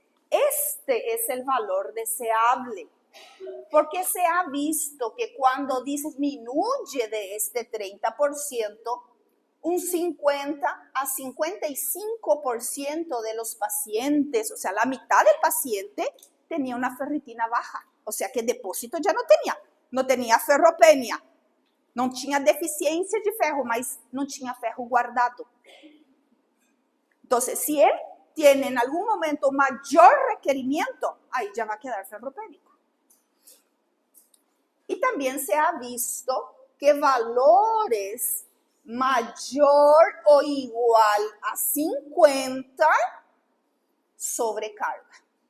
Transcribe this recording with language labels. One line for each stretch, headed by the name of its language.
Spanish: Este es el valor deseable, porque se ha visto que cuando disminuye de este 30%, un 50 a 55% de los pacientes, o sea, la mitad del paciente tenía una ferritina baja, o sea que depósito ya no tenía ferropenia.
Portuguese: Não tinha deficiência de ferro, mas não tinha ferro guardado.
Spanish: Entonces, si él tiene en algún momento mayor requerimiento, ahí ya va a quedar ferropénico. Y también se ha visto que valores mayor o igual a 50 sobrecarga.